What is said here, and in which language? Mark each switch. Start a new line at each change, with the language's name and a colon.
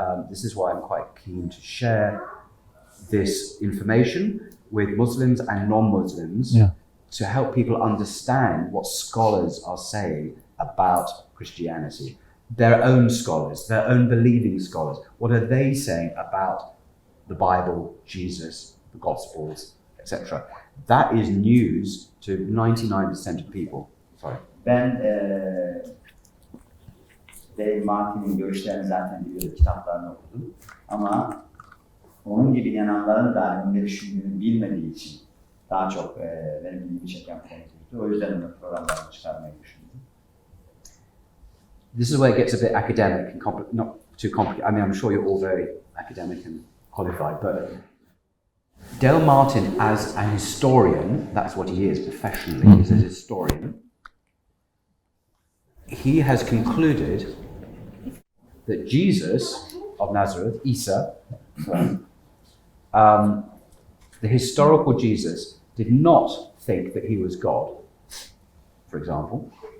English: This is why I'm quite keen to share this information with Muslims and non-Muslims to help people understand what scholars are saying about Christianity. Their own scholars, their own believing scholars. What are they saying about the Bible, Jesus, the Gospels, etc.? That is news to 99% of people. Sorry.
Turkish: Ben Dave Martin'in görüşlerini zaten biliyorum, kitaplarını okudum. Ama onun gibi inananların da ne düşündüğünü bilmediği için daha çok benim ilgimi çeken konuydu. O yüzden onu programlarını çıkarmayı düşündüm.
English: This is where it gets a bit academic and not too complicated. I mean, I'm sure you're all very academic and qualified, but Dale Martin, as an historian, that's what he is professionally, he's a historian. He has concluded that Jesus of Nazareth, Isa, the historical Jesus, did not think that he was God, for example.